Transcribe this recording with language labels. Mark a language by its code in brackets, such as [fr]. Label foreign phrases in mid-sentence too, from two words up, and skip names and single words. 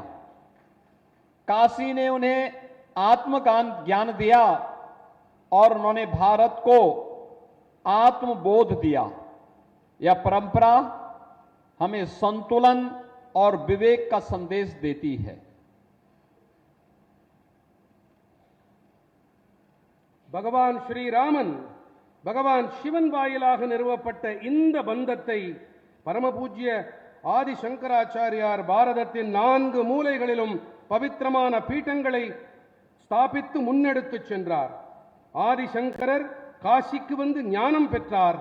[hi] काशी ने उन्हें आत्मज्ञान दिया और उन्होंने भारत को आत्मबोध दिया। यह परंपरा हमें संतुलन और विवेक का संदेश देती है। भगवान श्री रामन [ta] பகவான் சிவன் வாயிலாக நிறுவப்பட்ட இந்த பந்தத்தை பரமபூஜ்ய ஆதி சங்கராச்சாரியார் பாரதத்தின் 4 மூலைகளிலும் பவித்திரமான பீட்டங்களை ஸ்தாபித்து முன்னெடுத்துச் சென்றார். ஆதிசங்கரர் காசிக்கு வந்து ஞானம் பெற்றார்.